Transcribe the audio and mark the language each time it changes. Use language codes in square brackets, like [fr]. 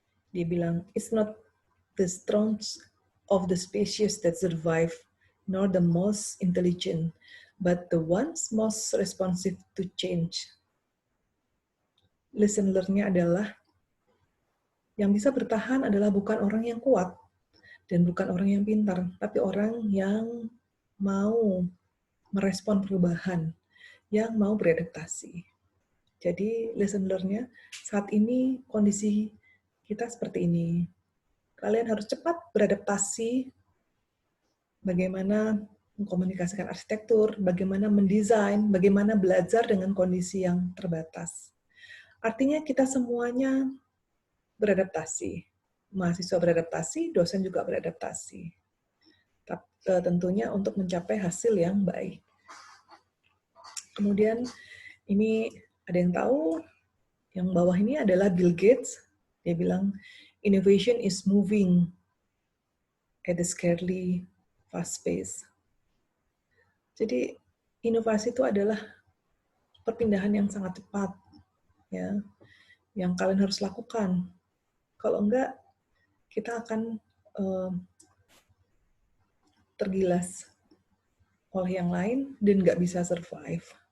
[id] Dia bilang, [en] it's not the strength of the species that survive, nor the most intelligent, but the ones most responsive to change. [id] lesson learn-nya adalah yang bisa bertahan adalah bukan orang yang kuat dan bukan orang yang pintar, tapi orang yang mau merespon perubahan, yang mau beradaptasi. Jadi lesson learn-nya, saat ini kondisi kita seperti ini. Kalian harus cepat beradaptasi, bagaimana mengkomunikasikan arsitektur, bagaimana mendesain, bagaimana belajar dengan kondisi yang terbatas. Artinya kita semuanya beradaptasi. Mahasiswa beradaptasi, dosen juga beradaptasi. Tentunya untuk mencapai hasil yang baik. Kemudian ini ada yang tahu, yang bawah ini adalah Bill Gates. Dia bilang, [en] innovation is moving at a scarily fast pace. [id] Jadi inovasi itu adalah perpindahan yang sangat cepat, ya, yang kalian harus lakukan. Kalau enggak, kita akan tergilas oleh yang lain dan nggak bisa survive.